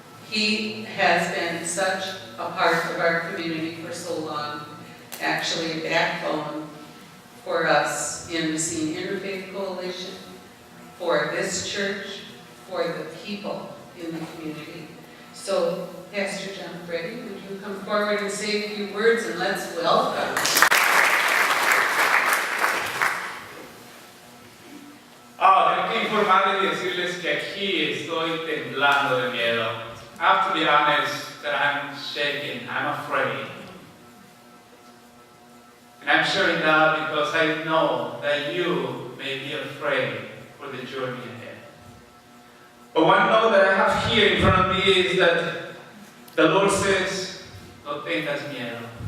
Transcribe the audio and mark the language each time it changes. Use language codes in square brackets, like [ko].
[en] He has been such a part of our community for so long, actually a backbone for us in the Seen Interfaith Coalition, for this church, for the people in the community. So, Pastor John Freddie, would you come forward and say a few words and let's welcome. [es] Tengo que informar y decirles que aquí estoy temblando de miedo. [en] I have to be honest that I'm shaking, I'm afraid. And I'm sharing that because I know that you may be afraid for the journey ahead. But one note that I have here in front of me is that the Lord says, [es] no tengas miedo.